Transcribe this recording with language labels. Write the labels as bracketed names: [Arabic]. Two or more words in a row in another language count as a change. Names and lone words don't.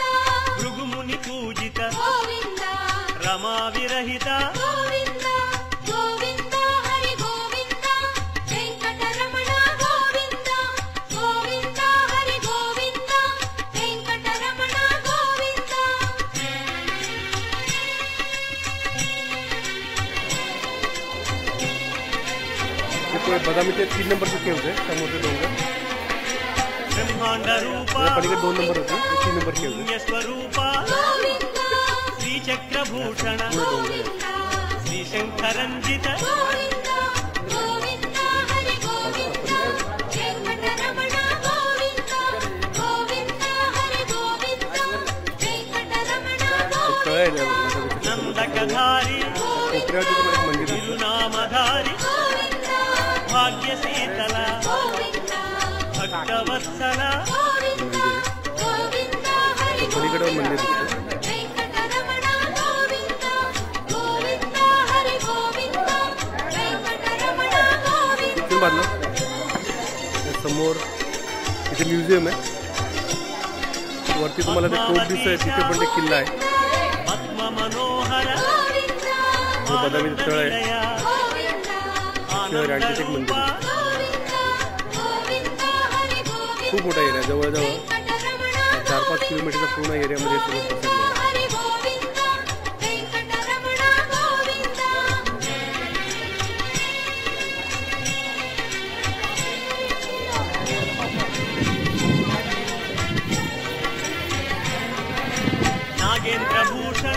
[Telugu] భృగుముని పూజిత గోవింద రమా విరహిత గోవింద గోవింద హరి గోవింద వెంకటరమణ గోవింద గోవింద హరి గోవింద వెంకటరమణ గోవింద [Hindi] देखो ये बादामी के 3 नंबर पे केव्स है समोर से डोंगर [Telugu] బ్రహ్మాండ రూప [Marathi] या पलीकडे 2 नंबर होते 3 नंबर केव्स है [Telugu] పుణ్య స్వరూప గోవింద శ్రీచక్రభూషణ [Hindi] पूरा डोंगर है [Telugu] శ్రీశంకరంజిత గోవింద గోవింద హరి గోవింద వెంకటరమణ గోవింద గోవింద హరి గోవింద వెంకటరమణ [Marathi] एक तळ आहे त्या बादामीच्या [Telugu] నందకధారి [Marathi] कोपऱ्यावरती तुम्हाला एक मंदिर दिसतं [Telugu] తిరునామధారి గోవింద భాగ్యశీతల గోవింద భక్తవత్సల గోవింద గోవింద హరి [Marathi] पलीकडे मंदिर दिसतं [Telugu] వెంకటరమణ గోవింద గోవింద హరి గోవింద వెంకటరమణ గోవింద [Marathi] इथून बाजूला त्या समोर इथे म्युझियम आहे वरती तुम्हाला ते तोफ दिसतंय तिथे पण ते किल्ला आहे [Telugu] పద్మ మనోహర [Marathi] हे बदामी तळ आहे [Telugu] నిలయ [Marathi] शहर [Telugu] ఆనంద [Marathi] आणखी एक [Telugu] రూప [Marathi] मंदिर खूप मोठा एरिया जवळजवळ 4-5 किलोमीटरच्या पूर्ण एरियामध्ये सगळं पसरलेलं आहे [Telugu] హరి గోవింద వెంకటరమణ గోవింద నాగేంద్రభూషణ